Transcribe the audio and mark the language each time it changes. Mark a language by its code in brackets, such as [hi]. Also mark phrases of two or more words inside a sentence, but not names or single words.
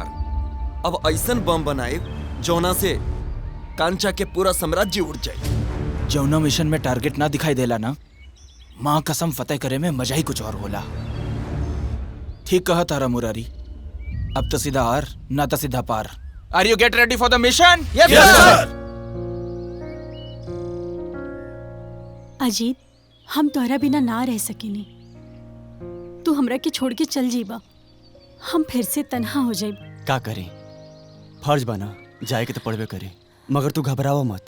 [bho] अब ऐसन बम बनाए जौना से कांचा के पूरा साम्राज्य उड़ जाए। जौना मिशन में टारगेट ना दिखाई देला ना, माँ कसम फतेह करे में मजा ही कुछ और होला। ठीक कहा तारा मुरारी। अब तो सीधा आर ना तो सीधा पार। [en] Are you get ready for the mission? Yes sir. [bho] अजीत, हम तोहरा बिना ना रह सकेनी। तू हमरा के छोड़ के चल जीबा, हम फिर से तन्हा हो जाए। का करें, फर्ज बना जाए के तो पड़बे करे, मगर तू घबरावा मत।